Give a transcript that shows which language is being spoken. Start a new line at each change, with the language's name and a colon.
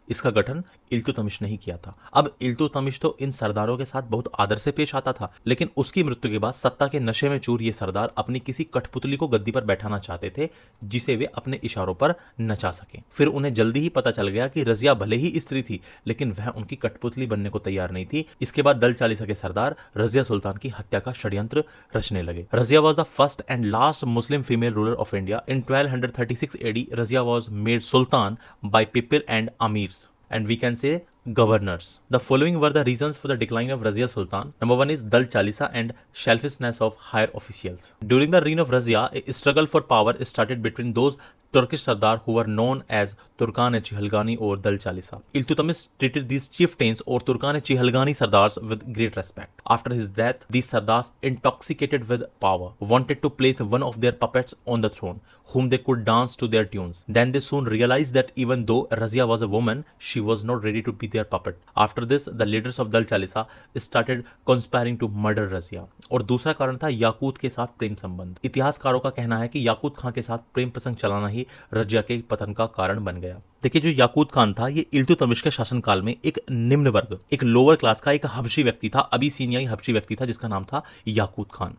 Hindi: इसका गठन इल्तुतमिश ने ही किया था। अब इल्तुतमिश तो इन सरदारों के साथ बहुत आदर से पेश आता था, लेकिन उसकी मृत्यु के बाद सत्ता के नशे में चूर ये सरदार अपनी किसी कठपुतली को गद्दी पर बैठाना चाहते थे जिसे वे अपने इशारों पर नचा सकें। फिर उन्हें जल्दी ही पता चल गया कि रजिया भले ही स्त्री थी लेकिन वह उनकी कठपुतली बनने को तैयार नहीं थी। इसके बाद दल चालीसा के सरदार रजिया सुल्तान की हत्या का षड्यंत्र रचने लगे।
English: Razia was the first and last Muslim female ruler of India. In 1236 AD, Razia was made sultan by people and amirs, and we can say governors. The following were the reasons for the decline of Razia Sultan. Number one is Dal Chalisa and selfishness of higher officials. During the reign of Razia, a struggle for power started between those Turkish Sardar who were known as Turkan-e-Chihalgani or Dal Chalisa. Iltutmish treated these chieftains or Turkan-e-Chihalgani Sardars with great respect. After his death, these Sardars, intoxicated with power, wanted to place one of their puppets on the throne, whom they could dance to their tunes. Then they soon realized that even though Razia was a woman, she was not ready to be their puppet. After this, the leaders of Dal Chalisa started conspiring to murder Razia.
Hindi: और दूसरा कारण था याकूत के साथ प्रेम संबंध। इतिहासकारों का कहना है कि याकूत खां के साथ प्रेम प्रसंग चलाना ही रजिया के पतन का कारण बन गया। देखिए जो याकूत खान था ये इल्तुतमिश के शासनकाल में एक निम्न वर्ग, एक लोअर क्लास का एक हबशी व्यक्ति था, अबिसीनियाई हबशी व्यक्ति था जिसका नाम था याकूत खान।